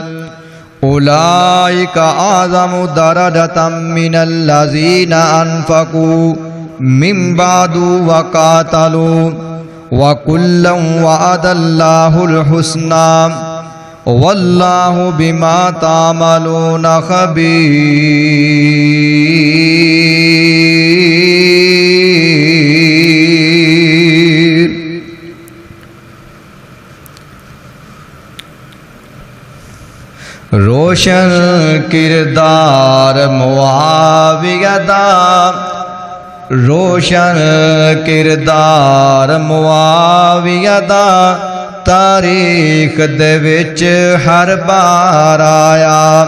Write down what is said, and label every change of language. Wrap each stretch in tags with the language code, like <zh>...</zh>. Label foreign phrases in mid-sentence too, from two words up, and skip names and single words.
<ar>اولئک اعظم درجة من الذین انفقوا من بعد وقاتلوا وَكُلًّا وَعَدَ اللَّهُ الْحُسْنَى وَاللَّهُ بِمَا تَعْمَلُونَ خَبِيرٌ۔</ar> <pa>روشن کردار معاویہ دا، روشن کردار معاویہ دا تاریخ دے وچ ہر بار آیا۔</pa>